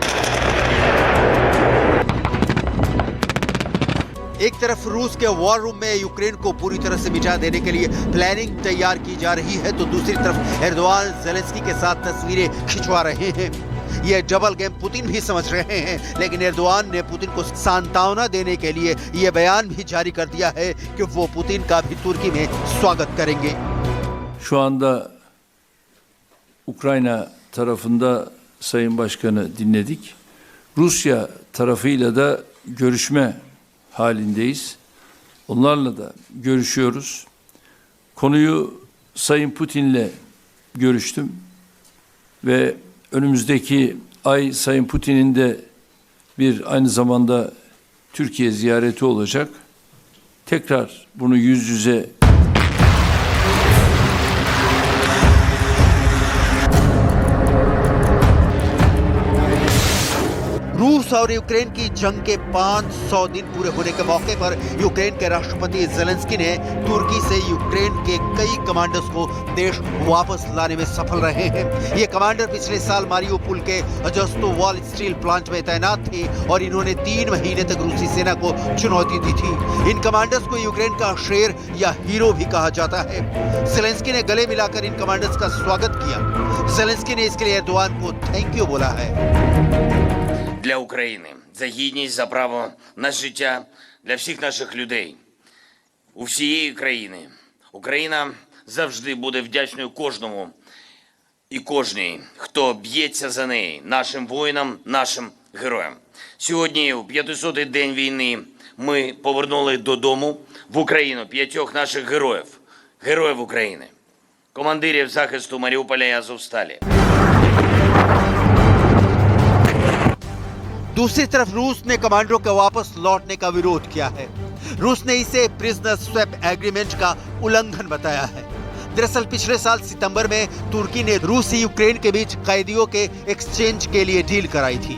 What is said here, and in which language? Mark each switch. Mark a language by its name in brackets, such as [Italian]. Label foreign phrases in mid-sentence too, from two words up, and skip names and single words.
[Hindi] एक तरफ रूस के [English] war room [Hindi] में यूक्रेन को पूरी तरह से मिटा देने के लिए प्लानिंग तैयार की जा रही है, तो दूसरी तरफ एर्दोआन ज़ेलेंस्की के साथ तस्वीरें खिंचवा रहे हैं। यह [English] double game [Hindi] पुतिन भी समझ रहे हैं, लेकिन एर्दोआन ने पुतिन को सांत्वना देने के लिए यह बयान भी जारी कर दिया है कि वो पुतिन का भी तुर्की में स्वागत करेंगे। [Turkish] Şu anda Ukrayna tarafında Sayın Başkan'ı dinledik. Rusya tarafıyla da görüşme halindeyiz. Onlarla da görüşüyoruz. Konuyu Sayın Putin'le görüştüm ve önümüzdeki ay Sayın Putin'in de bir aynı zamanda Türkiye ziyareti olacak. Tekrar bunu yüz yüze [Hindi] रूस और यूक्रेन की जंग के 500 दिन पूरे होने के मौके पर यूक्रेन के राष्ट्रपति ज़ेलेंस्की ने तुर्की से यूक्रेन के कई कमांडर्स को देश वापस लाने में सफल रहे हैं। ये कमांडर पिछले साल मारियोपोल के अजस्तोवॉल [English] steel plant [Hindi] में तैनात थे और इन्होंने 3 महीने तक रूसी सेना को चुनौती दी थी। इन कमांडर्स को यूक्रेन का शेर या हीरो भी कहा जाता है। ज़ेलेंस्की ने गले मिलाकर इन कमांडर्स का स्वागत किया। ज़ेलेंस्की ने इसके लिए एर्दोआन को [English] thank you [Hindi] बोला है। [Ukrainian] Для України, за гідність, за право на життя, для всіх наших людей, у всієї країни. Україна завжди буде вдячною кожному і кожній, хто б'ється за неї, нашим воїнам, нашим героям. Сьогодні, у 500-й день війни, ми повернули додому в Україну 5 наших героїв, героїв України, командирів захисту Маріуполя і Азовсталі. [Hindi] दूसरी तरफ रूस ने कमांडरों के वापस लौटने का विरोध किया है। रूस ने इसे [English] prisoner swap agreement [Hindi] का उल्लंघन बताया है। दरअसल पिछले साल सितंबर में तुर्की ने रूस यूक्रेन के बीच कैदियों के एक्सचेंज के लिए डील कराई थी।